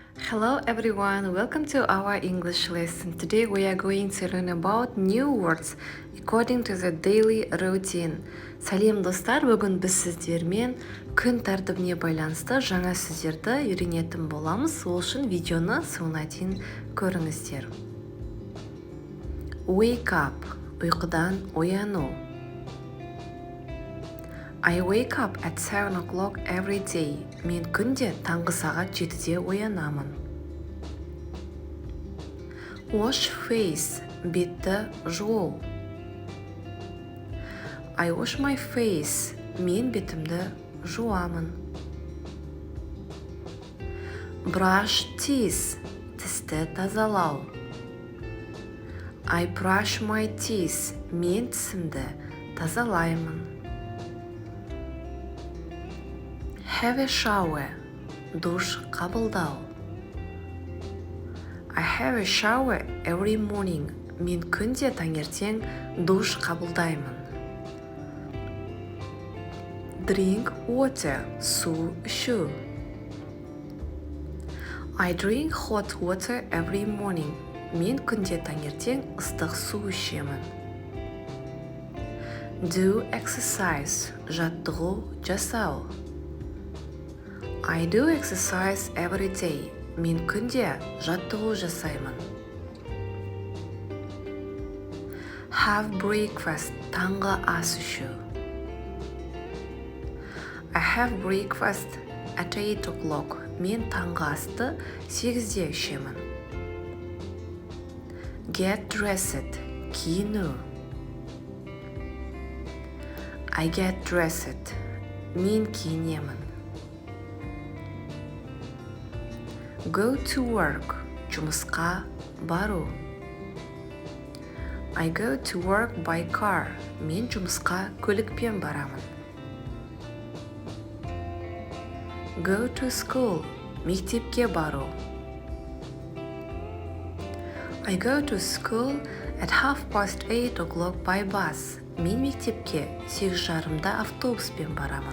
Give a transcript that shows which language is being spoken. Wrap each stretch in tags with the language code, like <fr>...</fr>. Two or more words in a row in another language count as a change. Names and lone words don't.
<en>Hello everyone, welcome to our English lesson. Today we are going to learn about new words according to the daily routine.</en> <kk>Сәлем достар, бүгін біз сіздермен күн тәртібіне байланысты жаңа сөздерді үйренетін боламыз. Ол үшін видеоны соңына дейін көріңіздер.</kk> <en>Wake up,</en> <kk>ұйқыдан ояну.</kk> <en>I wake up at 7 o'clock every day.</en> <kk>Мен күнде таңғы сағат 7-де оянамын.</kk> <en>Wash face,</en> <kk>бетті жуу.</kk> <en>I wash my face.</en> <kk>Мен бетімді жуамын.</kk> <en>Brush teeth,</en> <kk>тісті тазалау.</kk> <en>I brush my teeth.</en> <kk>Мен тісімді тазалаймын.</kk> <en>Have a shower,</en> <kk>душ қабылдау.</kk> <en>I have a shower every morning.</en> <kk>Мен күнде таңертең душ қабылдаймын.</kk> <en>Drink water,</en> <kk>су ішу.</kk> <en>I drink hot water every morning.</en> <kk>Мен күнде таңертең ыстық су ішемін.</kk> <en>Do exercise,</en> <kk>жаттығу жасау.</kk> <en>I do exercise every day.</en> <kk>Мен күнде жаттығу жасаймын.</kk> <en>Have breakfast,</en> <kk>таңғы ас ішу.</kk> <en>I have breakfast at 8 o'clock.</en> <kk>Мен таңғы асты 8-де ішемін.</kk> <en>Get dressed, киіну. I get dressed.</en> <kk>Мен киінемін.</kk> <en>Go to work,</en> <kk>жұмысқа бару.</kk> <en>I go to work by car.</en> <kk>Мен жұмысқа көлікпен барамын.</kk> <en>Go to school,</en> <kk>мектепке бару.</kk> <en>I go to school at 8:30 o'clock by bus.</en> <kk>Мен мектепке 8:30-да автобуспен барамын.</kk>